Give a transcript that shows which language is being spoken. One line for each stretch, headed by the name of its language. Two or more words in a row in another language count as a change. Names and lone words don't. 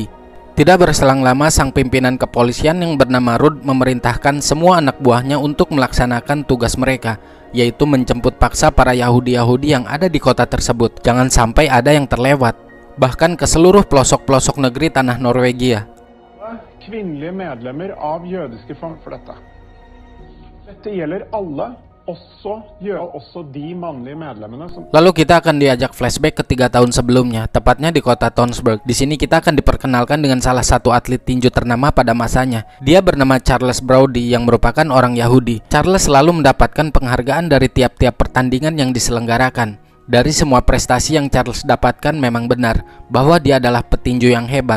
Indonesian: Tidak berselang lama, sang pimpinan kepolisian yang bernama Rud memerintahkan semua anak buahnya untuk melaksanakan tugas mereka, yaitu menjemput paksa para Yahudi-Yahudi yang ada di kota tersebut. Jangan sampai ada yang terlewat, bahkan ke seluruh pelosok-pelosok negeri tanah Norwegia.
Norwegian: Kvinnelige medlemmer av jødiske folk for dette. Dette gjelder alle. Også de mannlige medlemmene som...
Indonesian: Lalu kita akan diajak flashback ke 3 tahun sebelumnya, tepatnya di kota Tønsberg. Di sini kita akan diperkenalkan dengan salah satu atlet tinju ternama pada masanya. Dia bernama Charles Brody yang merupakan orang Yahudi. Charles selalu mendapatkan penghargaan dari tiap-tiap pertandingan yang diselenggarakan. Dari semua prestasi yang Charles dapatkan memang benar bahwa dia adalah petinju yang hebat.